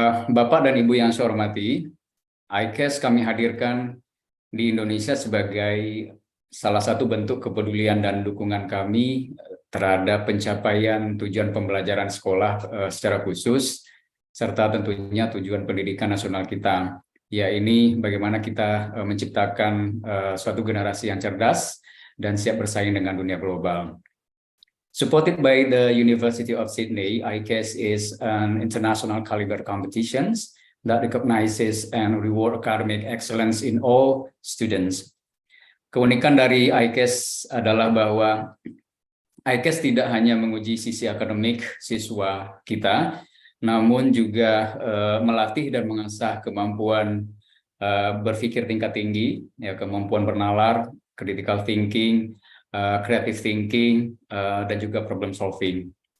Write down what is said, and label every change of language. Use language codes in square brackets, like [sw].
[id] Bapak dan Ibu yang saya hormati, ICAS kami hadirkan di Indonesia sebagai salah satu bentuk kepedulian dan dukungan kami terhadap pencapaian tujuan pembelajaran sekolah secara khusus, serta tentunya tujuan pendidikan nasional kita. Ya, ini bagaimana kita menciptakan suatu generasi yang cerdas dan siap bersaing dengan dunia global. [en] Supported by the University of Sydney, ICAS is an international caliber competitions that recognizes and reward academic excellence in all students. [id] Keunikan dari ICAS adalah bahwa ICAS tidak hanya menguji sisi akademik siswa kita, namun juga melatih dan mengasah kemampuan berpikir tingkat tinggi, ya, kemampuan bernalar, [en] critical thinking, creative thinking, [id] dan juga problem solving.